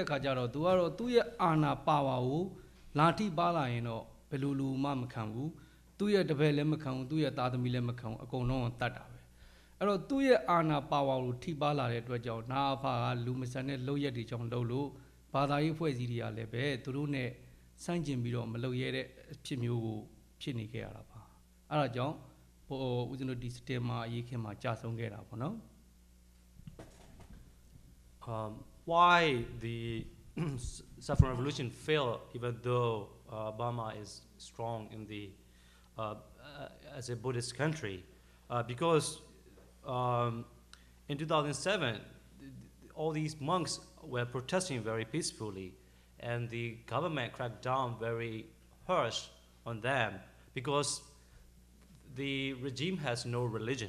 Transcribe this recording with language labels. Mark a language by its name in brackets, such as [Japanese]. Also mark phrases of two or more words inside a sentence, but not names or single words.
[Burmese] အခါကျတော့သူကတော့သူ့ရဲ့အာဏာပါဝါကိုလာထိပါလာရင်တော့ဘယ်လိုလူမှမခံဘူးသူ့ရဲ့တပည့်လည်းမခံဘူးသူ့ရဲ့သားသမီးလည်းမခံဘူးအကုန်လုံးတတ်တာပဲအဲ့တော့သူ့ရဲ့အာဏာပါဝါကိုထိပါလာတဲ့အတွက်ကြောင့်နာအဖကလူမဆန်တဲ့လုပ်ရက်တွေကြောင့်လုပ်လို့ဘာသာရေးဖွဲ့စည်းတွေကလည်းပဲသူတို့နဲ့စန့်ကျင်ပြီးတော့မလုပ်ရတဲ့အဖြစ်မျိုးကိုဖြစ်နေခဲ့ရတာပါအဲ့ဒါကြောင့်ဦးဇင်းတို့ဒီစတင်မှာအရေးခင်မှာကြာဆုံးခဲ့တာပေါ့နော် [English] why the Saffron Revolution failed even though Burma is strong in the as a Buddhist country because in 2007 all these monks were protesting very peacefully and the government cracked down very harsh on them because the regime has no religion.